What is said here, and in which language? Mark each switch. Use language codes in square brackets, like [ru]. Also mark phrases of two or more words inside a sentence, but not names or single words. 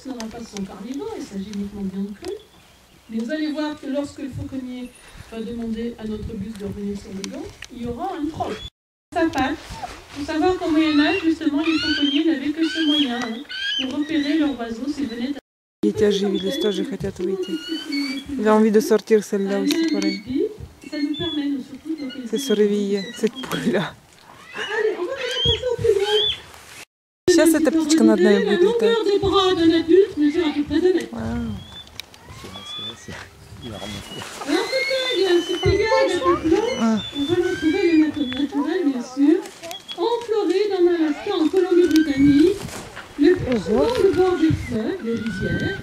[fr] Nos rapaces sont carnivores, il s'agit uniquement de viande crue. Mais vous allez voir que lorsque le fauconnier va demander à notre bus de revenir sur le dos, il y aura un troc. Sa patte. Il faut savoir qu'au Moyen-Âge, justement, les fauconniers n'avaient que ce moyen pour repérer leurs oiseaux s'ils venaient à... [ru] Дети оживились, тоже хотят выйти. [fr] J'ai envie de sortir celle-là aussi, pareil. Ça nous permet, nous, surtout, de localiser... C'est se réveiller, cette poule-là. Allez, on va maintenant passer au plus gros. [ru] Сейчас эта птичка над нами [fr] La [ru] будет летать. [fr] longueur des bras d'un adulte mesure à peu près 2 mètres. Вау. Il va remonter. Alors cet aigle un peu blanc, on va le trouver le naturel bien sûr, en Floride, en Alaska, en Colombie-Britannique, le plus souvent le bord des fleuves, des rivières.